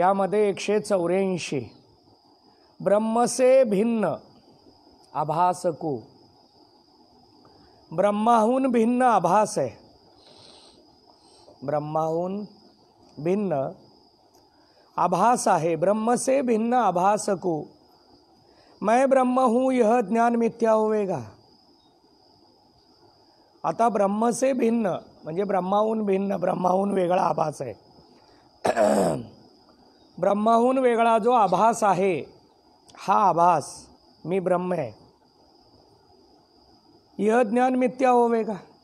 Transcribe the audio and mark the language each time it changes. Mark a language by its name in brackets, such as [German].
[Marathi] यामध्ये 184 [Hindi] ब्रह्म से भिन्न आभासकू, [Marathi] ब्रह्माहून भिन्न आभास आहे। ब्रह्माहून भिन्न आभास आहे। [Hindi] ब्रह्म से भिन्न आभासकू, मैं ब्रह्म हूँ यह ज्ञान मिथ्या होवेगा। [Marathi] आता [Hindi] ब्रह्म से भिन्न [Marathi] म्हणजे ब्रह्माहून भिन्न, ब्रह्माहून वेगळा आभास आहे। ब्रह्माहून वेगळा जो आभास आहे, हा आभास मी ब्रह्म आहे, [Hindi] यह ज्ञान मिथ्या होवेगा।